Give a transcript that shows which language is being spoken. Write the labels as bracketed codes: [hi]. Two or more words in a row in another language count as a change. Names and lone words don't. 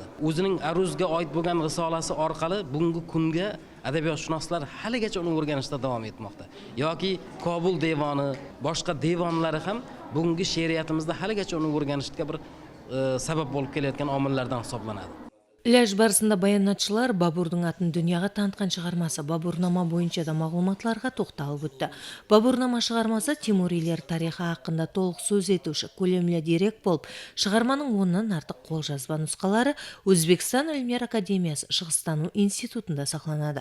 [uz] O'zining Aruzga oid bo'lgan risolasi orqali bugungi kunga adabiyotshunoslar haligacha uni o'rganishda davom etmoqda. Yoki Kobul devoni, boshqa devonlari ham bugungi she'riyatimizda haligacha uni o'rganishga bir sabab bo'lib kelayotgan omillardan hisoblanadi. [kk] Ләж барысында баянатшылар Бабурдың атын дүнияға танытқан шығармасы Бабурнама бойынша да мағлуматларға тоқталып өтті. Бабурнама шығармасы Тимурилер тарихы хақында толық сөз етуші, көлемлі дерек болып, шығарманың 10-нан артық қолжазба нұсқалары Өзбекстан Ілімдер Академиясы Шығыстану институтында сақланады.